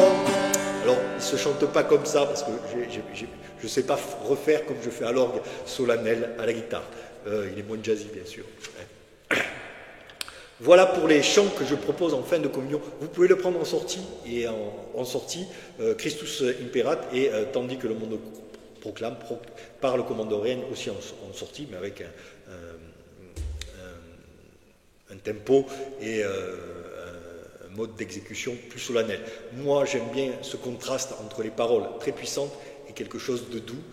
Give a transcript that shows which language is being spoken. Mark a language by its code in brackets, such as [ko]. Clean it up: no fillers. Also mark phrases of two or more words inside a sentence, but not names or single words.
[fr] Alors, il ne se chante pas comme ça, parce que je ne sais pas refaire comme je fais à l'orgue solennel à la guitare. Il est moins jazzy, bien sûr. Voilà pour les chants que je propose en fin de communion. Vous pouvez le prendre en sortie, et en sortie, [la] Christus imperat, [fr] et tandis que le monde proclame, par le commande règne aussi en sortie, mais avec un tempo et un mode d'exécution plus solennel. Moi, j'aime bien ce contraste entre les paroles très puissantes et quelque chose de doux.